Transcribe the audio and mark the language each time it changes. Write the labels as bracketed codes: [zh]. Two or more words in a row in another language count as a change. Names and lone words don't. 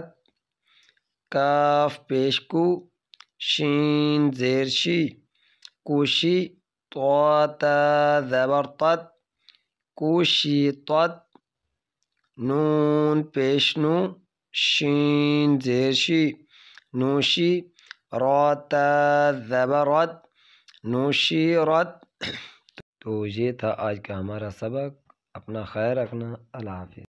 [ur] کاف پیش کو، شین زیر شی، کوشی، طا تا زبر طت، کوشی طت۔ نون پیش نو، شین زیر شی، نوشی، را تا زبر رت، نوشیرت۔ تو یہ تھا آج کا ہمارا سبق۔ اپنا خیال رکھنا۔ اللہ حافظ۔